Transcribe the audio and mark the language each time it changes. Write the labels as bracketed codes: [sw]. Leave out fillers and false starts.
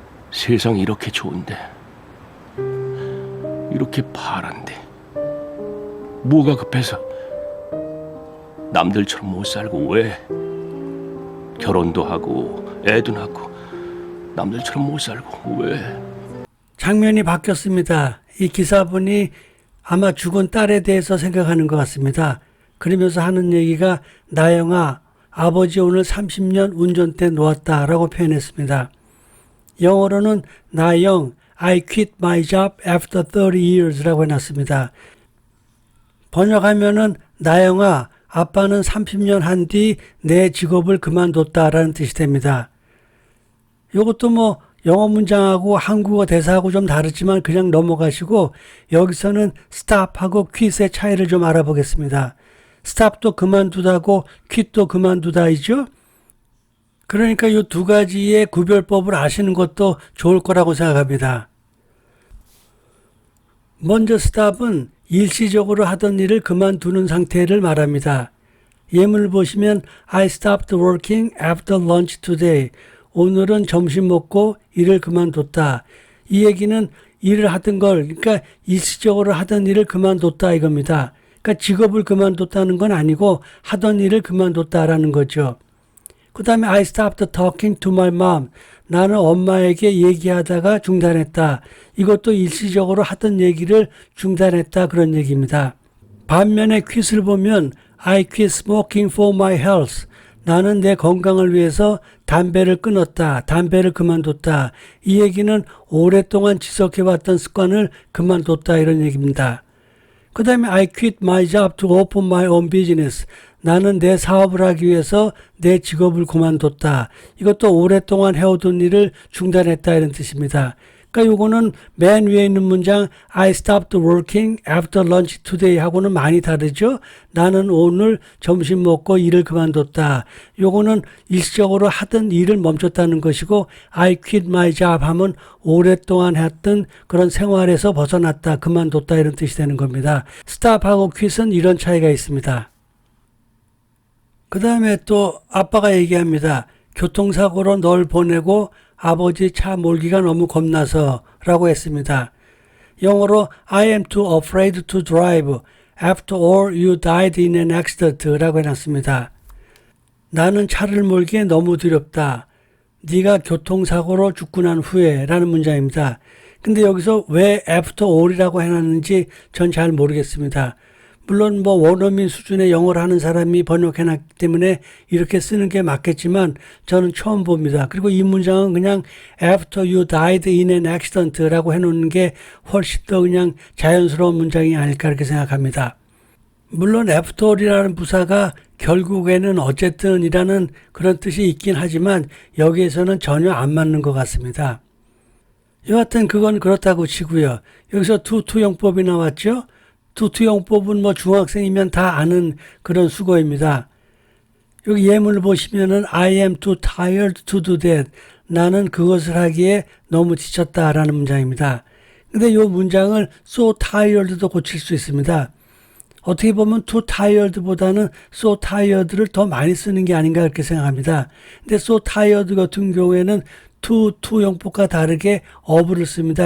[ko] 세상이 이렇게 좋은데 이렇게 파란데 뭐가 급해서 남들처럼 못 살고 왜 결혼도 하고 애도 낳고 남들처럼 못 살고 왜? 장면이 바뀌었습니다. 이 기사분이 아마 죽은 딸에 대해서 생각하는 것 같습니다. 그러면서 하는 얘기가 나영아 아버지 오늘 30년 운전대 놓았다 라고 표현했습니다. 영어로는 [en] 나영 I quit my job after 30 years [ko] 라고 해놨습니다. 번역하면은 나영아 아빠는 30년 한 뒤 내 직업을 그만뒀다라는 뜻이 됩니다. 이것도 뭐 영어 문장하고 한국어 대사하고 좀 다르지만 그냥 넘어가시고 여기서는 stop하고 quit의 차이를 좀 알아보겠습니다. stop도 그만두다고 quit도 그만두다이죠. 그러니까 이 두 가지의 구별법을 아시는 것도 좋을 거라고 생각합니다. 먼저 stop은 일시적으로 하던 일을 그만두는 상태를 말합니다. 예문을 보시면 [en] I stopped working after lunch today. [ko] 오늘은 점심 먹고 일을 그만뒀다. 이 얘기는 일을 하던 걸, 그러니까 일시적으로 하던 일을 그만뒀다 이겁니다. 그러니까 직업을 그만뒀다는 건 아니고 하던 일을 그만뒀다라는 거죠. 그 다음에 [en] I stopped talking to my mom. [ko] 나는 엄마에게 얘기하다가 중단했다. 이것도 일시적으로 하던 얘기를 중단했다 그런 얘기입니다. 반면에 quit을 보면 [en] I quit smoking for my health. [ko] 나는 내 건강을 위해서 담배를 끊었다. 담배를 그만뒀다. 이 얘기는 오랫동안 지속해왔던 습관을 그만뒀다 이런 얘기입니다. 그 다음에 [en] I quit my job to open my own business. [ko] 나는 내 사업을 하기 위해서 내 직업을 그만뒀다. 이것도 오랫동안 해오던 일을 중단했다 이런 뜻입니다. 그러니까 요거는 맨 위에 있는 문장 [en] I stopped working after lunch today [ko] 하고는 많이 다르죠. 나는 오늘 점심 먹고 일을 그만뒀다. 요거는 일시적으로 하던 일을 멈췄다는 것이고 [en] I quit my job [ko] 하면 오랫동안 했던 그런 생활에서 벗어났다. 그만뒀다 이런 뜻이 되는 겁니다. stop하고 quit은 이런 차이가 있습니다. 그 다음에 또 아빠가 얘기합니다. 교통사고로 널 보내고 아버지 차 몰기가 너무 겁나서 라고 했습니다. 영어로 [en] I am too afraid to drive. After all you died in an accident [ko] 라고 해놨습니다. 나는 차를 몰기에 너무 두렵다. 네가 교통사고로 죽고 난 후에 라는 문장입니다. 근데 여기서 왜 after all이라고 해놨는지 전 잘 모르겠습니다. 물론 뭐 원어민 수준의 영어를 하는 사람이 번역해놨기 때문에 이렇게 쓰는 게 맞겠지만 저는 처음 봅니다. 그리고 이 문장은 그냥 [en] after you died in an accident [ko] 라고 해놓는 게 훨씬 더 그냥 자연스러운 문장이 아닐까 이렇게 생각합니다. 물론 after all이라는 부사가 결국에는 어쨌든 이라는 그런 뜻이 있긴 하지만 여기에서는 전혀 안 맞는 것 같습니다. 여하튼 그건 그렇다고 치고요. 여기서 투투용법이 나왔죠. 투투용법은 뭐 중학생이면 다 아는 그런 수거입니다. 여기 예문을 보시면은 [en] I am too tired to do that. [ko] 나는 그것을 하기에 너무 지쳤다라는 문장입니다. 근데 이 문장을 so tired도 고칠 수 있습니다. 어떻게 보면 too tired보다는 so tired를 더 많이 쓰는 게 아닌가 그렇게 생각합니다. 근데 so tired 같은 경우에는 투용법과 다르게 of를 씁니다.